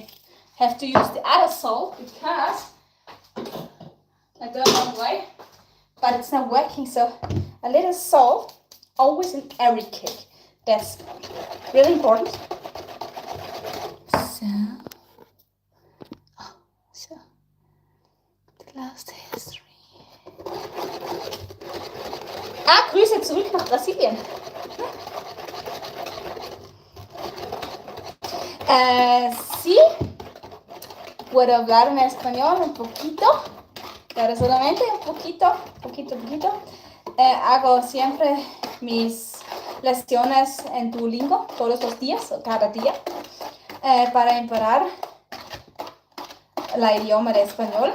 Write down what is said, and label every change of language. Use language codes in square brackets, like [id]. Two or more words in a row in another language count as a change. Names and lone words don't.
[en] Have to use the other salt because I don't know why, but it's not working. So a little salt, always in every cake. That's really important. So the last history. [de] Grüße zurück nach Brasilien. [es] Sí, puedo hablar en español un poquito, pero solamente un poquito. Hago siempre mis lecciones en Duolingo todos los días, o cada día, para mejorar el idioma de español.